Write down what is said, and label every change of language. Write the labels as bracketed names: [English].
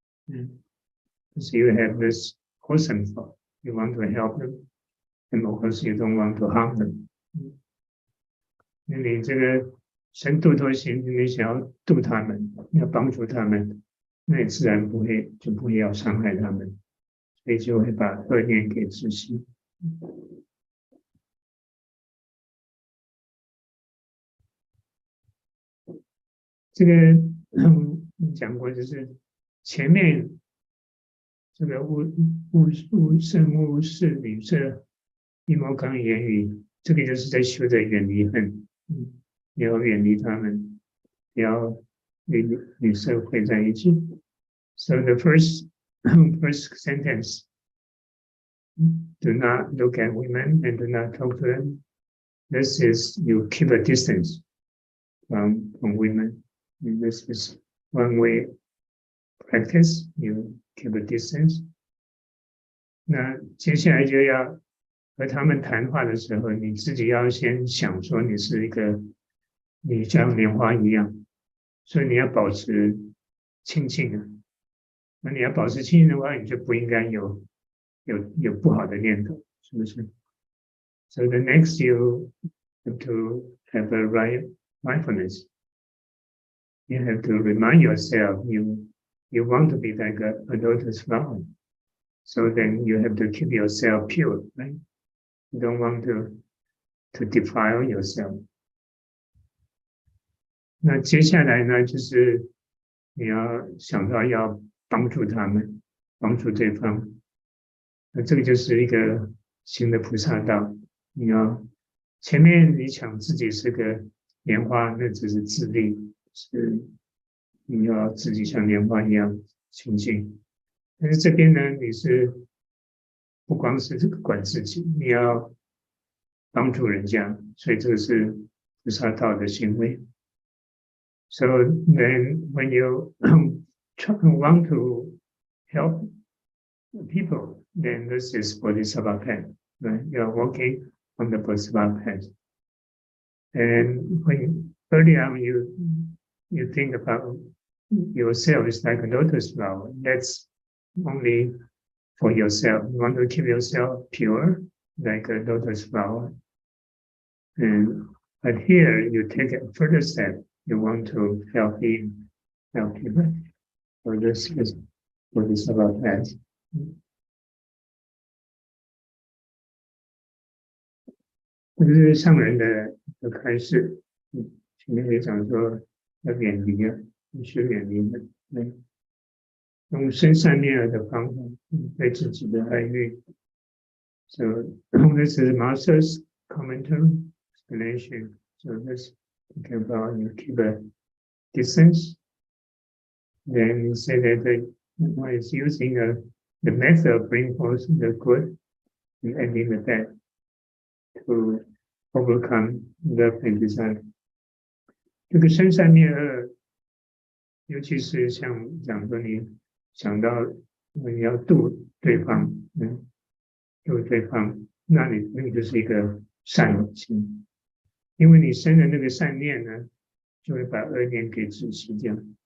[English] So you have this wholesome thought. You want to help them, and of course you don't want to harm them. [Chinese] 那你这个生度脱心，你想要度他们，要帮助他们，那你自然不会要伤害他们，所以就会把恶念给止息。这个讲过，就是前面这个生物是女色一毛刚言语，这个就是在修的远离恨。你要远离他们，不要与女色会在一起。 [English] So the first sentence, do not look at women and do not talk to them. This is you keep a distance from women. And this is one way practice. You keep a distance. [Chinese] 那接下来就要和他们谈话的时候，你自己要先想说你是一个你像莲花一样，所以你要保持清净啊。那你要保持清净的话，你就不应该有不好的念头，是不是？ [English] So the next you have to have a right mindfulness. You have to remind yourself you want to be like a lotus flower. So then you have to keep yourself pure, right? You don't want to defile yourself. [Chinese] 那接下来呢，就是你要想到要帮助他们，帮助对方。那这个就是一个新的菩萨道。你要前面你想自己是个莲花，那只是自利，是你要自己像莲花一样清净。但是这边呢，你是不光是这个管自己，你要帮助人家，所以这个是菩萨道的行为。 [English] So then when you want to help people, then this is Bodhisattva path, right? You are walking on the Bodhisattva path. And when earlier on you think about yourself is like a lotus flower, that's only for yourself. You want to keep yourself pure, like a lotus flower. But here you take a further step. You want to help him, help people. So this is Bodhisattva path. [Chinese] 这是上人的开示。前面也讲说要远离啊，必须远离的，用生善灭恶的方法对自己的爱欲。 [English] So this is Master's commentary explanation. So this talking about you keep a distance. Then you say that one is using the method of bringing forth the good and ending the bad to overcome love and desire. [Chinese] 这个生善灭恶，尤其是像讲说你想到你要度对方，度对方，那你那个就是一个善心，因为你生的那个善念呢，就会把恶念给止息掉。